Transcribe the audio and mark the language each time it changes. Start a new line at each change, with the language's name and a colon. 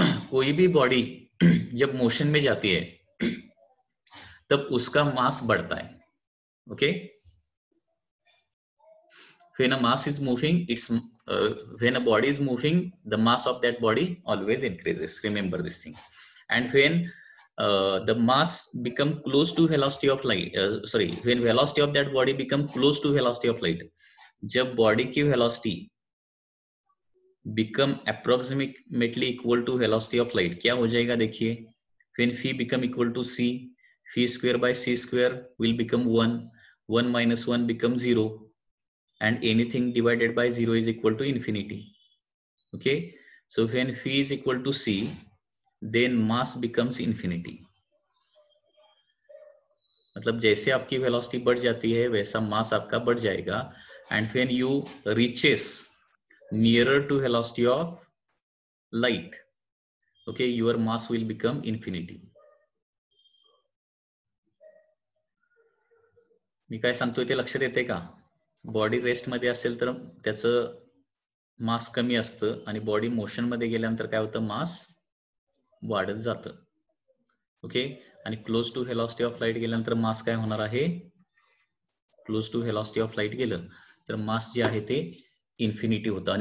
Hindi: कोई भी बॉडी जब मोशन में जाती है तब उसका मास बढ़ता है, okay.
English: When a mass is moving, its when a body is moving, the mass of that body always increases. Remember this thing. And when the mass become close to velocity of light, when velocity of that body become close to velocity of light, जब body की velocity become approximately equal to velocity of light, क्या हो जाएगा देखिए, when phi become equal to c, phi square by c square will become 1, 1 minus 1 becomes 0, and anything divided by 0 is equal to infinity. Okay, so when phi is equal to c, then mass becomes infinity.
Hindi: मतलब जैसे आपकी velocity बढ़ जाती है वैसा मास आपका बढ़ जाएगा,
English: And when you reaches nearer to velocity of light, okay, your mass will become infinity.
Marathi: मी काय सांगतोय ते लक्षात येते का? बॉडी रेस्ट मध्ये असेल तर त्याचं मास कमी असतं आणि बॉडी मोशन मध्ये गेल्यानंतर काय होतं, मास वाढत जातं. ओके, आणि close to velocity of light गेल्यानंतर मास काय होणार आहे, close to velocity of light गेलं तर मास जे आहे ते इन्फिनिटी होतं.